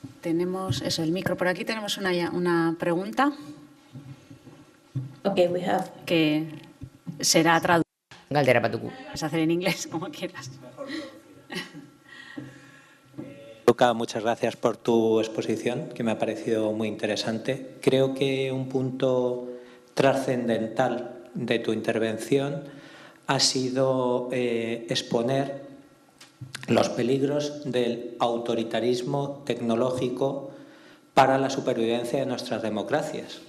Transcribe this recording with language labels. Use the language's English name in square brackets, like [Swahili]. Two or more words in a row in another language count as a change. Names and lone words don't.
[Spanish] tenemos eso, el micro. Por aquí tenemos una pregunta. [English] Okay, we have. [Spanish] Que será traducida. [Basque] Galdera bat dugu. [Spanish] Puedes hacer en inglés, como quieras. Luca, muchas gracias por tu exposición, que me ha parecido muy interesante. Creo que un punto trascendental de tu intervención ha sido exponer los peligros del autoritarismo tecnológico para la supervivencia de nuestras democracias.